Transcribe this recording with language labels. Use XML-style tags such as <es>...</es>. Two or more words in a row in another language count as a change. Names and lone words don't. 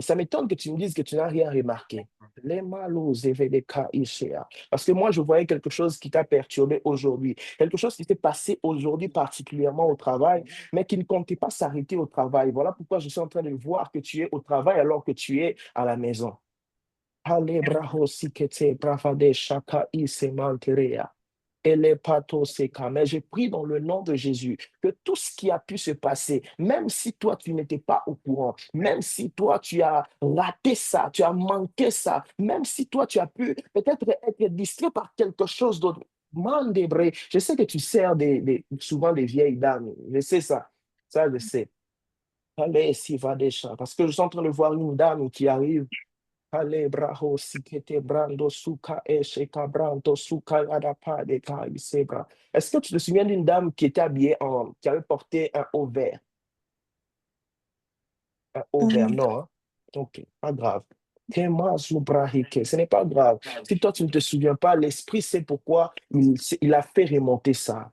<fr>Ça m'étonne que tu me dises que tu n'as rien remarqué. Les malos evedeka ishea. Parce que moi, je voyais quelque chose qui t'a perturbé aujourd'hui. Quelque chose qui s'est passé aujourd'hui particulièrement au travail, mais qui ne comptait pas s'arrêter au travail. Voilà pourquoi je suis en train de voir que tu es au travail alors que tu es à la maison. Ale braho sikete bravade shaka isemanterea. Mais je prie dans le nom de Jésus que tout ce qui a pu se passer, même si toi tu n'étais pas au courant, même si toi tu as raté ça, tu as manqué ça, même si toi tu as pu peut-être être distrait par quelque chose d'autre. Mandébré, je sais que tu sers souvent des vieilles dames, je sais ça, ça je sais. Allez, si va des chats, parce que je suis en train de voir une dame qui arrive. Ale braho sikete brando suka esheka brando suka adapa de kai sebra. Est-ce que tu te souviens d'une dame qui était habillée qui avait porté un haut vert? Un haut vert, non, hein? Ok, pas grave. Tema zubrahike, ce n'est pas grave. Si toi tu ne te souviens pas, l'esprit sait pourquoi il a fait remonter ça.</fr>